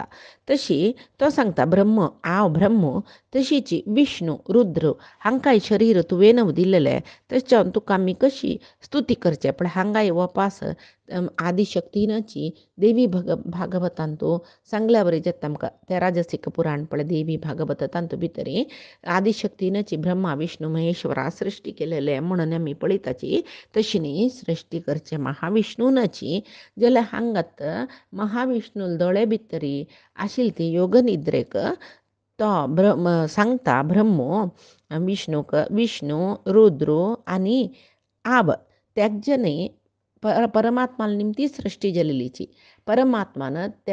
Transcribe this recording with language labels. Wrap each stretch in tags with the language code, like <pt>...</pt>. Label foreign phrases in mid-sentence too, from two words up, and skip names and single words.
<kok>तशी तो सांगता ब्रह्म तशीची विष्णू रुद्र हांकांय शरीर तुवें दिल्लेलें तशें जावन तुका आमी कशी स्तुती करचें पण हांगाय वपास आदिशक्तीनाची देवी भागवतांतू सांगल्या बरें जाता आमकां तें राजसीक पुराण पळय देवी भागवत तांतू भितर आदिशक्तीनाची ब्रह्मा विष्णू महेश्वरा सृश्टी केलेलें म्हणून आमी पळयताची तशी न्ही सृश्टी करचें महाविष्णूनाची जाल्यार हांगात महाविष्णूल दोळे भितरी आशिल्ली ती योगनिद्रेक तो सांगता ब्रह्मो विष्णू रुद्र आनी आब तेजे न्ही परमात्माल निमती सृश्टी जाल्लीची परमात्मान ते</kok>